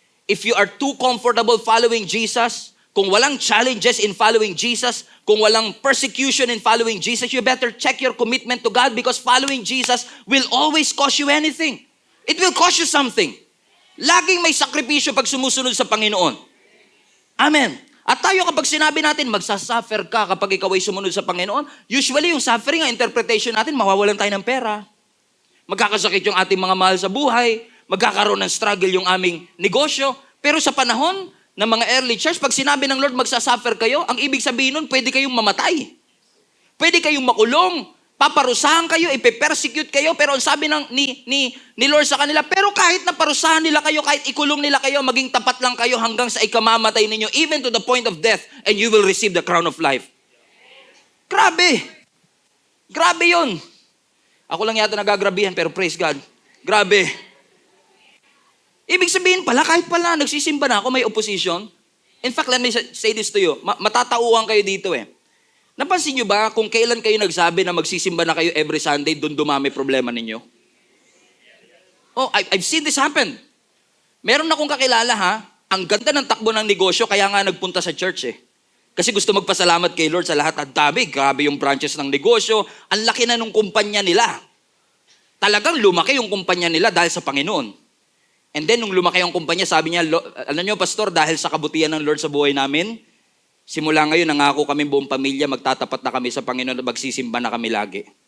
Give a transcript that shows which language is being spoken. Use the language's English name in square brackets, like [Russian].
[English] If you are too comfortable following Jesus, [Filipino] kung walang [English] challenges in following Jesus, kung walang persecution in following Jesus, you better check your commitment to God, because following Jesus will always cost you anything. It will cost you something. [Filipino] Laging may sakripisyo pag sumusunod sa Panginoon. Amen. At tayo kapag sinabi natin, magsasuffer ka kapag ikaw ay sumunod sa Panginoon, usually yung suffering, ang interpretation natin, mawawalan tayo ng pera. Magkakasakit yung ating mga mahal sa buhay, magkakaroon ng struggle yung aming negosyo. Pero sa panahon ng mga early church, pag sinabi ng Lord, magsasuffer kayo, ang ibig sabihin nun, pwede kayong mamatay. Pwede kayong makulong, paparusahan kayo, ipe-persecute kayo, pero ang sabi ni Lord sa kanila, pero kahit na parusahan nila kayo, kahit ikulong nila kayo, maging tapat lang kayo hanggang sa ikamamatay ninyo, [English] even to the point of death, and you will receive the crown of life. [Filipino] Grabe. Grabe yun. Ako lang yata nagagrabihan, pero praise God. Grabe. Ibig sabihin pala, kahit pala nagsisimba na ako, may opposition. In fact, [English] let me say this to you. [Filipino] Matatauhan kayo dito eh. Napansin nyo ba kung kailan kayo nagsabi na magsisimba na kayo every Sunday, doon dumami problema ninyo? [English] Oh, I've seen this happen. [Filipino] Meron akong kakilala ha, Ang ganda ng takbo ng negosyo, kaya nga nagpunta sa church eh. Kasi gusto magpasalamat kay Lord sa lahat. Ang dami, grabe yung branches ng negosyo. Ang laki na nung kumpanya nila. Talagang lumaki yung kumpanya nila dahil sa Panginoon. And then, nung lumaki yung kumpanya, sabi niya, alam niyo, Pastor, dahil sa kabutihan ng Lord sa buhay namin, simula ngayon, nangako kami buong pamilya, magtatapat na kami sa Panginoon at magsisimba na kami lagi.